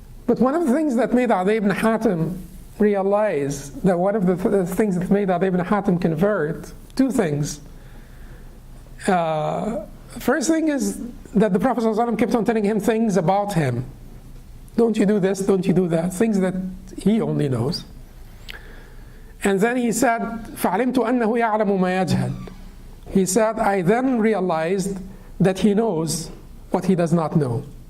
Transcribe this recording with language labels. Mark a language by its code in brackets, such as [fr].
[en] But one of the things that made Adi ibn Hatim realize, that one of the things that made Adi ibn Hatim convert, two things. First thing is that the Prophet ﷺ kept on telling him things about him. Don't you do this, don't you do that, things that he only knows. And then he said, [ar] فَعَلِمْتُ أَنَّهُ يَعْلَمُ مَا يَجْهَلُ. [en] He said, I then realized that he knows what he does not know.